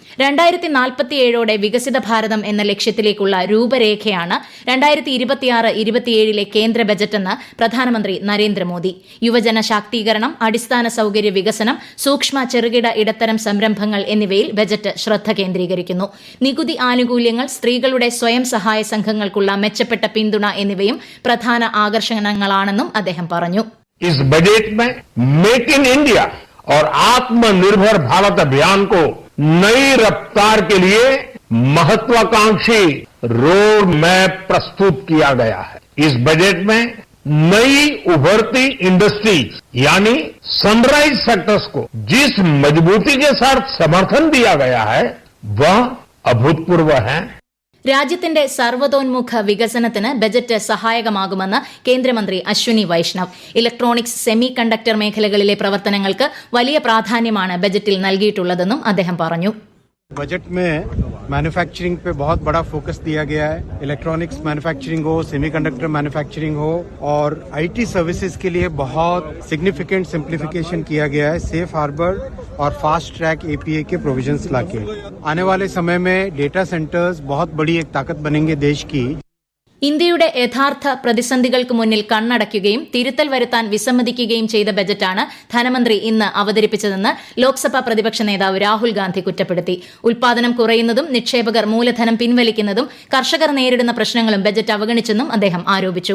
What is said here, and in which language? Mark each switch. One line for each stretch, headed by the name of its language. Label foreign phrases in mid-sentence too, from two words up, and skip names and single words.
Malayalam: 2047 വികസിത ഭാരതം എന്ന ലക്ഷ്യത്തിലേക്കുള്ള രൂപരേഖയാണ് 2026-27 കേന്ദ്ര ബജറ്റെന്ന് പ്രധാനമന്ത്രി നരേന്ദ്രമോദി. യുവജന ശാക്തീകരണം, അടിസ്ഥാന സൌകര്യ വികസനം, സൂക്ഷ്മ ചെറുകിട ഇടത്തരം സംരംഭങ്ങൾ എന്നിവയിൽ ബജറ്റ് ശ്രദ്ധ കേന്ദ്രീകരിക്കുന്നു. നികുതി ആനുകൂല്യങ്ങൾ, സ്ത്രീകളുടെ സ്വയം സഹായ സംഘങ്ങൾക്കുള്ള മെച്ചപ്പെട്ട പിന്തുണ എന്നിവയും പ്രധാന ആകർഷണങ്ങളാണെന്നും അദ്ദേഹം പറഞ്ഞു.
Hindi: इस बजट में मेक इन इंडिया और आत्मनिर्भर भारत अभियान को नई रफ्तार के लिए महत्वाकांक्षी रोड मैप प्रस्तुत किया गया है. इस बजट में नई उभरती इंडस्ट्रीज यानी
English: sunrise sectors
Hindi: को जिस मजबूती के साथ समर्थन दिया गया है वह अभूतपूर्व है.
Malayalam: രാജ്യത്തിന്റെ സർവ്വതോന്മുഖ വികസനത്തിന് ബജറ്റ് സഹായകമാകുമെന്ന് കേന്ദ്രമന്ത്രി അശ്വിനി വൈഷ്ണവ്. ഇലക്ട്രോണിക്സ്, സെമി കണ്ടക്ടർ മേഖലകളിലെ പ്രവർത്തനങ്ങൾക്ക് വലിയ പ്രാധാന്യമാണ് ബജറ്റിൽ നൽകിയിട്ടുള്ളതെന്നും അദ്ദേഹം പറഞ്ഞു.
Hindi: बजट में मैन्युफैक्चरिंग पे बहुत बड़ा फोकस दिया गया है.
English: electronics manufacturing
Hindi: हो,
English: semiconductor manufacturing
Hindi: हो और
English: IT services
Hindi: के लिए बहुत
English: significant simplification
Hindi: किया गया है.
English: safe harbour
Hindi: और
English: fast track APA
Hindi: के प्रोविजंस लाके आने वाले समय में
English: data centers
Hindi: बहुत बड़ी एक ताकत बनेंगे देश की.
Malayalam: ഇന്ത്യയുടെ യഥാർത്ഥ പ്രതിസന്ധികൾക്ക് മുന്നിൽ കണ്ണടയ്ക്കുകയും തിരുത്തൽ വരുത്താൻ വിസമ്മതിക്കുകയും ചെയ്ത ബജറ്റാണ് ധനമന്ത്രി ഇന്ന് അവതരിപ്പിച്ചതെന്ന് ലോക്സഭാ പ്രതിപക്ഷ നേതാവ് രാഹുൽ ഗാന്ധി കുറ്റപ്പെടുത്തി. ഉൽപാദനം കുറയുന്നതും നിക്ഷേപകർ മൂലധനം പിൻവലിക്കുന്നതും കർഷകർ നേരിടുന്ന പ്രശ്നങ്ങളും ബജറ്റ് അവഗണിച്ചെന്നും അദ്ദേഹം ആരോപിച്ചു.